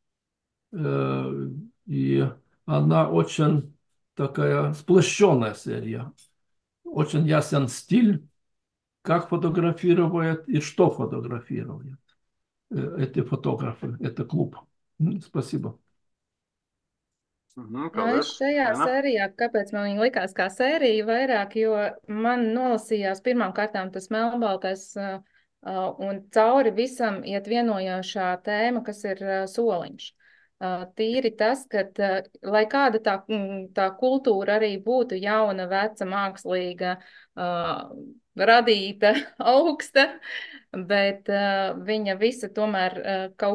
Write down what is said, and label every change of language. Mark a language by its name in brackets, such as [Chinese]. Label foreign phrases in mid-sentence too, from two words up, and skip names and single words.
[Russian] И она очень такая сплощенная серия. Очень ясен стиль, как фотографирует и что фотографирует эти фотографы, это клуб. Спасибо. [Latvian] Nu, es Paldies, šajā Liena. sērijā, kāpēc man viņa likās kā sērija vairāk, jo man nolasījās pirmām kārtām tas melnbaltais un cauri visam iet vienojošā tēma, kas ir soliņš. Tīri tas, ka, lai kāda tā kultūra arī būtu jauna, veca, mākslīga, radīta, augsta, bet viņa visa tomēr kaut